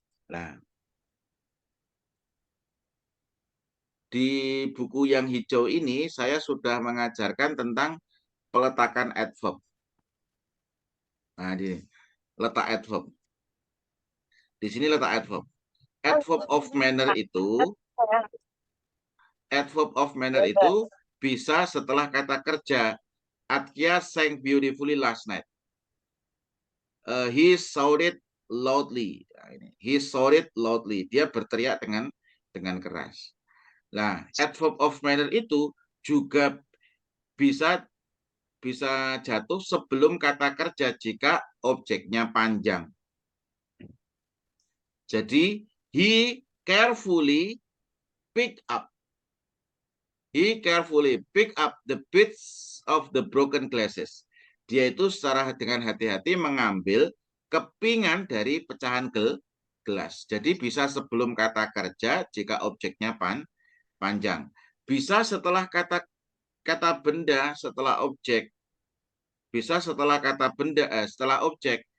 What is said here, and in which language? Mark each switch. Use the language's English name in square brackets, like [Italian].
[Indonesian] Nah, di buku yang hijau ini saya sudah mengajarkan tentang peletakan adverb. Nah, di letak adverb. Di sini letak adverb. Adverb of manner itu adverb of manner itu bisa setelah kata kerja. [English] Atkia sang beautifully last night. He shouted loudly. [Indonesian] Nah, ini. [English] He shouted loudly. [Indonesian] Dia berteriak dengan keras. Nah, adverb of manner itu juga bisa jatuh sebelum kata kerja jika objeknya panjang. [English] Jadi, he carefully picked up. He carefully picked up the bits of the broken glasses. [Indonesian] Dia itu secara dengan hati-hati mengambil kepingan dari pecahan gelas. Jadi bisa sebelum kata kerja jika objeknya panjang. Bisa setelah kata benda setelah objek. Bisa setelah kata benda setelah objek.